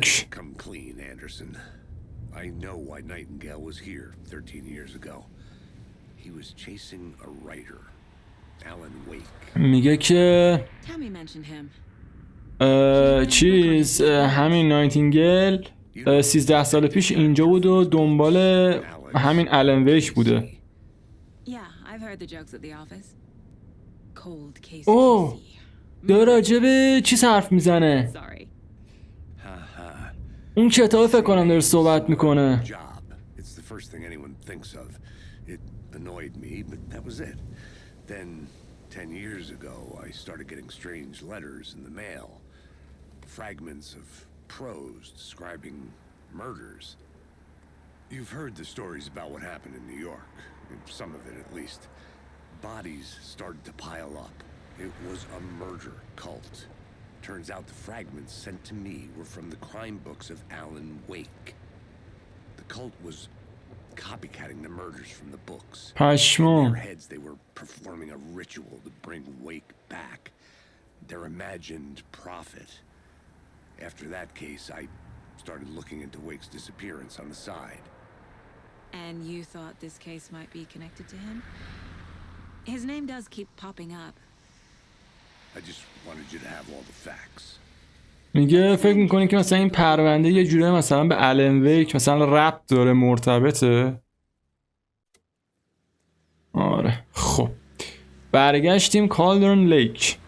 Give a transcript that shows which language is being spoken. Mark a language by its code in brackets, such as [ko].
[en] this to come clean, Anderson. I know why Nightingale was here 13 years ago. He was chasing a writer, Alan Wake. [fa] میگه که [en] Tammy mentioned him. [fa] چیز همین ناینتینگل 13 سال پیش اینجا بود و دنبال همین آلن ویک بوده. [en] Yeah, I've heard the jokes at the office. Cold case. [fa] اوه داره راجع به چیز حرف میزنه. [en] Sorry. [fa] اون کتاب فکر کنم داره صحبت میکنه. [en] Job. It's the first thing anyone thinks of. It annoyed me, but that was it. Then 10 years ago, I started getting strange letters in the mail. Fragments of prose describing murders. You've heard the stories about what happened in New York. Some of it, at least. Bodies started to pile up. It was a murder cult. Turns out the fragments sent to me were from the crime books of Alan Wake. The cult was copycatting the murders from the books. In [fa] پشمام. [en] their heads, they were performing a ritual to bring Wake back. Their imagined prophet. After that case, I started looking into Wake's disappearance on the side. And you thought this case might be connected to him? His name does keep popping up. I just wanted you to have all the facts. [fa] میگه فکر میکنی که مثلا این پرونده یه جوره مثلا به الن ویک مثلا ربط داره، مرتبطه؟ آره خب برگشتیم کالدرن لیک.